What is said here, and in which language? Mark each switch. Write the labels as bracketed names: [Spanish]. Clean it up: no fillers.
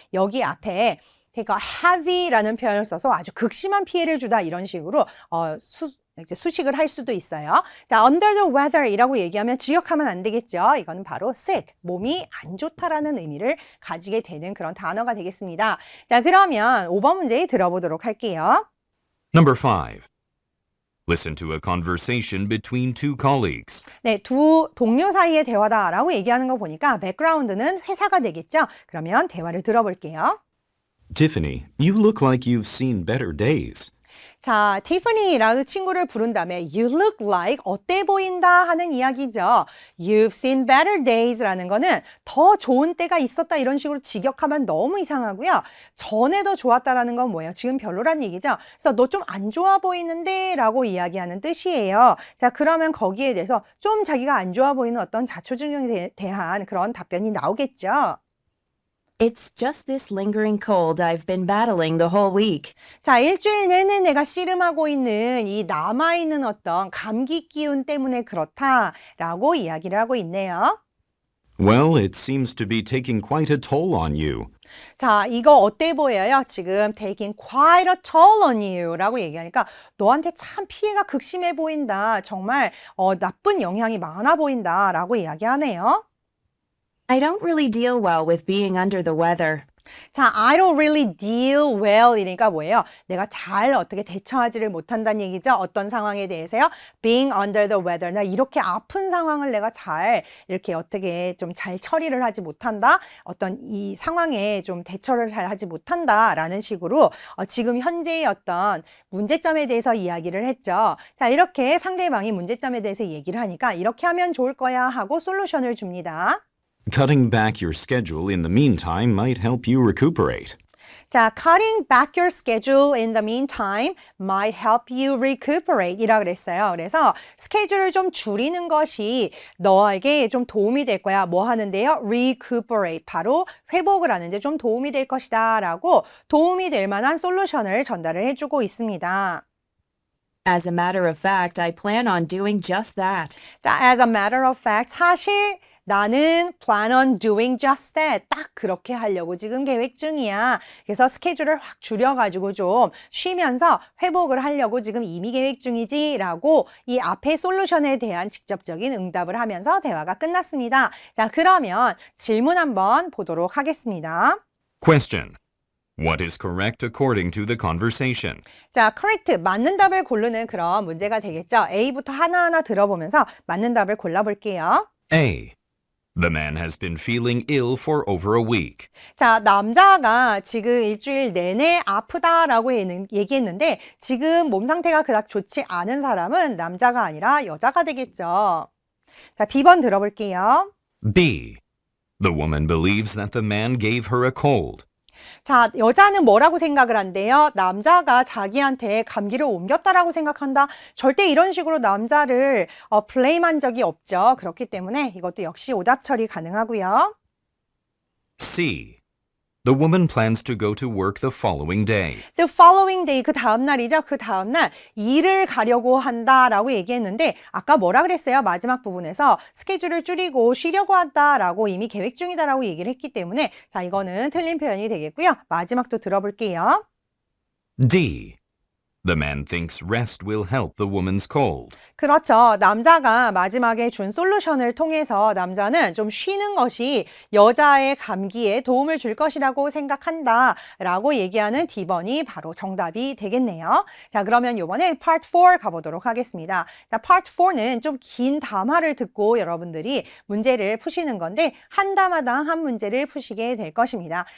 [Korean] 여기 앞에 take a heavy라는 표현을 써서 아주 극심한 피해를 주다 이런 식으로 이제 수식을 할 수도 있어요. 자, [English] under the weather [Korean] 이라고 얘기하면 지역하면 안 되겠죠. 이거는 바로 sick, 몸이 안 좋다라는 의미를 가지게 되는 그런 단어가 되겠습니다. 자, 그러면 5번 문제 들어보도록 할게요. [English] Number 5. Listen to a conversation between two colleagues. [Korean] 네, 두 동료 사이의 대화다라고 얘기하는 거 보니까 백그라운드는 회사가 되겠죠. 그러면 대화를 들어볼게요. [English] Tiffany, you look like you've seen better days. [Korean] 자, 티ffany라는 친구를 부른 다음에 [English] you look like [Korean] 어때 보인다 하는 이야기죠. [English] You've seen better days [Korean] 라는 거는 더 좋은 때가 있었다 이런 식으로 직역하면 너무 이상하고요. 전에 더 좋았다라는 건 뭐예요? 지금 별로란 얘기죠. 그래서 너 좀 안 좋아 보이는데 라고 이야기하는 뜻이에요. 자, 그러면 거기에 대해서 좀 자기가 안 좋아 보이는 어떤 자초지종에 대한 그런 답변이 나오겠죠. [English] It's just this lingering cold I've been battling the whole week. [Korean] 자, 일주일 내내 내가 씨름하고 있는 이 남아있는 어떤 감기 기운 때문에 그렇다라고 이야기를 하고 있네요. [English] Well, it seems to be taking quite a toll on you. [Korean] 자, 이거 어때 보여요? 지금 [English] taking quite a toll on you [Korean] 라고 얘기하니까 너한테 참 피해가 극심해 보인다. 정말 나쁜 영향이 많아 보인다 라고 이야기하네요. [English] I don't really deal well with being under the weather. 자, I don't really deal well [Korean] 이니까 뭐예요? 내가 잘 어떻게 대처하지를 못한다는 얘기죠. 어떤 상황에 대해서요? [English] Being under the weather. [Korean] 나 이렇게 아픈 상황을 내가 잘 이렇게 어떻게 좀 잘 처리를 하지 못한다. 어떤 이 상황에 좀 대처를 잘 하지 못한다라는 식으로 지금 현재의 어떤 문제점에 대해서 이야기를 했죠. 자, 이렇게 상대방이 문제점에 대해서 얘기를 하니까 이렇게 하면 좋을 거야 하고 솔루션을 줍니다. [English] Cutting back your schedule in the meantime might help you recuperate. 자, cutting back your schedule in the meantime might help you recuperate [Korean] 이라 그랬어요. 그래서 스케줄을 좀 줄이는 것이 너에게 좀 도움이 될 거야. 뭐 하는데요? recuperate. 바로 회복을 하는데 좀 도움이 될 것이다 라고 도움이 될 만한 솔루션을 전달을 해주고 있습니다. [English] As a matter of fact, I plan on doing just that. 자, as a matter of fact, [Korean] 사실 나는 [English] plan on doing just that. [Korean] 딱 그렇게 하려고 지금 계획 중이야. 그래서 스케줄을 확 줄여가지고 좀 쉬면서 회복을 하려고 지금 이미 계획 중이지 라고 이 앞에 솔루션에 대한 직접적인 응답을 하면서 대화가 끝났습니다. 자, 그러면 질문 한번 보도록 하겠습니다. [English] Question. What is correct according to the conversation? [Korean] 자, correct, 맞는 답을 고르는 그런 문제가 되겠죠. A부터 하나하나 들어보면서 맞는 답을 골라볼게요. [English] A. The man has been feeling ill for over a week. [Korean] 자, 남자가 지금 일주일 내내 아프다라고 얘기했는데 지금 몸 상태가 그닥 좋지 않은 사람은 남자가 아니라 여자가 되겠죠. 자, B번 들어볼게요. [English] B. The woman believes that the man gave her a cold. [Korean] 자, 여자는 뭐라고 생각을 한대요? 남자가 자기한테 감기를 옮겼다라고 생각한다. 절대 이런 식으로 남자를 블레임한 적이 없죠. 그렇기 때문에 이것도 역시 오답 처리 가능하고요. [English] C. The woman plans to go to work the following day. The following day, [Korean] 그 다음 날이죠. 그 다음 날 일을 가려고 한다라고 얘기했는데 아까 뭐라 그랬어요? 마지막 부분에서 스케줄을 줄이고 쉬려고 한다라고 이미 계획 중이다라고 얘기를 했기 때문에 자, 이거는 틀린 표현이 되겠고요. 마지막도 들어볼게요. [English] D. The man thinks rest will help the woman's cold. [Korean] 그렇죠. 남자가 마지막에 준 솔루션을 통해서 남자는 좀 쉬는 것이 여자의 감기에 도움을 줄 것이라고 생각한다 라고 얘기하는 D번이 바로 정답이 되겠네요. 자, 그러면 이번에 Part 4 가보도록 하겠습니다. 자, Part 4는 좀 긴 담화를 듣고 여러분들이 문제를 푸시는 건데 한 담화당 한 문제를 푸시게 될 것입니다.